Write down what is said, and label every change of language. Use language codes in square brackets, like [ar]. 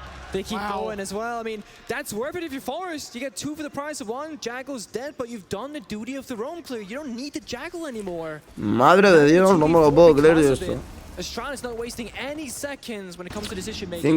[en] They keep going as well. I mean, that's worth it if you're Forest. You get 2 for the price of 1. Jaggal's dead, but you've done the duty of the roam clear. You don't need the Jaggal anymore. [es] Madre de Dios, no me lo puedo creer esto. [en] Astralis not wasting any seconds when it comes to decision making.